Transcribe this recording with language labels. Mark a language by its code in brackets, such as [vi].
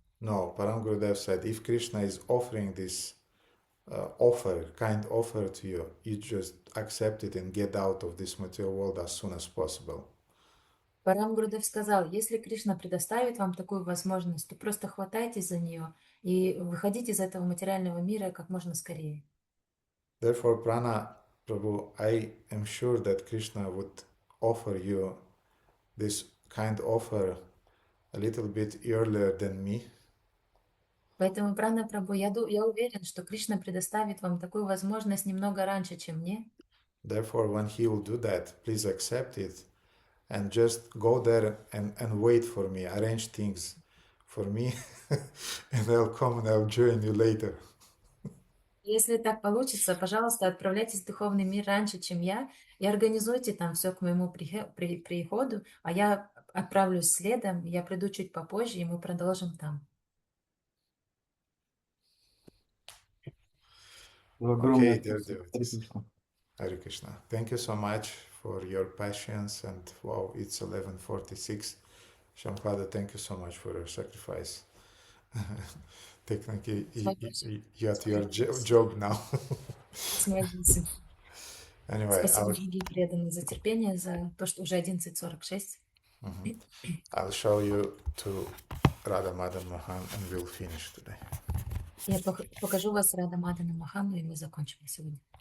[en] No, Param Gurudev said, if Krishna is offering this kind offer to you, you just accept it and get out of this material world as soon as possible. [ru] Парам Гурудев сказал: если Кришна предоставит вам такую возможность, то просто хватайтесь за нее и выходите из этого материального мира как можно скорее. [en] Therefore, Prana Prabhu, I am sure that Krishna would offer you this kind offer a little bit earlier than me. [ru] Поэтому, Прана Прабhu, я уверен, что Кришна предоставит вам такую возможность немного раньше, чем мне. [en] Therefore, when he will do that, please accept it and just go there and wait for me, arrange things for me, and I'll come and I'll join you later. [ru] Если так получится, пожалуйста, отправляйтесь в духовный мир раньше, чем я, и организуйте там все к моему приходу, а я отправлюсь следом, я приду чуть попозже, и мы продолжим там. [en] Okay, dear devotees. Hare Krishna. Thank you so much for your patience, and wow, it's 11:46. Shampada, thank you so much for your sacrifice. Technically, you're at your job now. Anyway, [ru] Спасибо, дорогие преданные, за терпение, за то, что уже 11:46. [en] I'll show you to Radha Madan Mohan and we'll finish today. [ru] Я покажу вас Рада Мадана Махану, и мы закончим на сегодня.